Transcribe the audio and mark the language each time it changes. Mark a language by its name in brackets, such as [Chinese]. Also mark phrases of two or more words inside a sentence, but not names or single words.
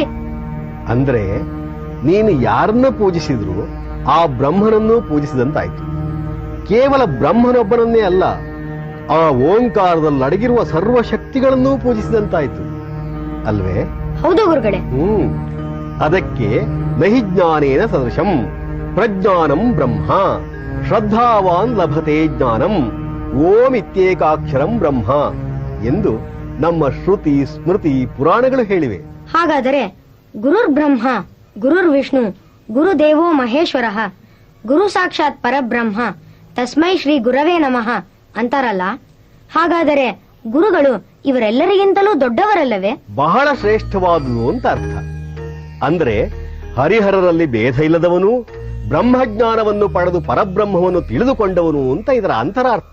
[Kannada] ಅಂದ್ರೆ ನೀನು ಯಾರನ್ನ ಪೂಜಿಸಿದ್ರು ಆ ಬ್ರಹ್ಮನನ್ನು ಪೂಜಿಸಿದಂತಾಯ್ತು. ಕೇವಲ ಬ್ರಹ್ಮನೊಬ್ಬನನ್ನೇ ಅಲ್ಲ, ಆ ಓಂಕಾರದಲ್ಲಿ ಅಡಗಿರುವ ಸರ್ವಶಕ್ತಿಗಳನ್ನೂ ಪೂಜಿಸಿದಂತಾಯ್ತು ಅಲ್ವೇ? ಹೌದು ಗುರುಗಳೇ. [Sanskrit] ಅದಕ್ಕೆ ನಹಿ ಜ್ಞಾನೇನ ಸದೃಶಂ ಪ್ರಜ್ಞಾನಂ ಬ್ರಹ್ಮ ಶ್ರದ್ಧಾವಾನ್ ಲಭತೆ ಜ್ಞಾನಂ ಓಂ ಇತ್ಯೇಕಾಕ್ಷರಂ ಬ್ರಹ್ಮ [Kannada] ಎಂದು ನಮ್ಮ ಶ್ರುತಿ ಸ್ಮೃತಿ ಪುರಾಣಗಳು ಹೇಳಿವೆ. [Sanskrit] ಹಾಗಾದರೆ ಗುರುರ್ ಬ್ರಹ್ಮ ಗುರುರ್ ವಿಷ್ಣು ಗುರುದೇವೋ ಮಹೇಶ್ವರ ಗುರು ಸಾಕ್ಷಾತ್ ಪರಬ್ರಹ್ಮ ತಸ್ಮೈ ಶ್ರೀ ಗುರವೇ ನಮಃ [Kannada] ಅಂತಾರಲ್ಲ, ಹಾಗಾದರೆ ಗುರುಗಳು ಇವರೆಲ್ಲರಿಗಿಂತಲೂ ದೊಡ್ಡವರಲ್ಲವೇ? ಬಹಳ ಶ್ರೇಷ್ಠವಾದುದು ಅಂತ ಅರ್ಥ. ಅಂದ್ರೆ ಹರಿಹರರಲ್ಲಿ ಭೇದ ಇಲ್ಲದವನು, ಬ್ರಹ್ಮಜ್ಞಾನವನ್ನು ಪಡೆದು ಪರಬ್ರಹ್ಮವನ್ನು ತಿಳಿದುಕೊಂಡವನು ಅಂತ ಇದರ ಅಂತರಾರ್ಥ.